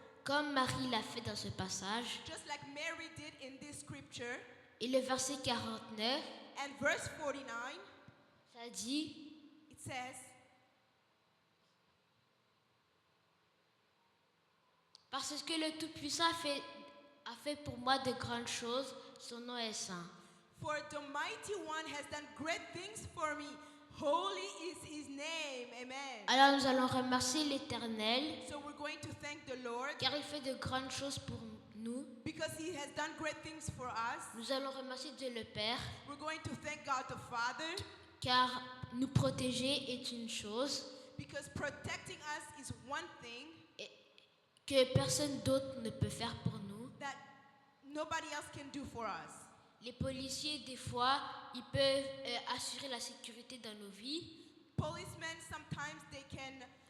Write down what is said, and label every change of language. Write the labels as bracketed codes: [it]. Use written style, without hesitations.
[fr] comme Marie l'a fait dans ce passage. [en] just like Mary did in this scripture. [fr] Et le verset 49, [en] And verse 49, [fr] ça dit: [en] it says, [fr] parce que le Tout-Puissant a fait pour moi de grandes choses, son nom est saint. [en] for the Mighty One has done great things for me. Holy is his name. Amen. [fr] Alors nous allons remercier l'Éternel [en] So we're going to thank the Lord [fr] car il fait de grandes choses pour nous. [en] because he has done great things for us. [fr] Nous allons remercier Dieu le Père [en] We're going to thank God the Father [fr] car nous protéger est une chose [en] because protecting us is one thing [fr] que personne d'autre ne peut faire pour nous. [en] that nobody else can do for us. [fr] Les policiers, des fois, ils peuvent assurer la sécurité dans nos vies, [en] Policemen, sometimes they can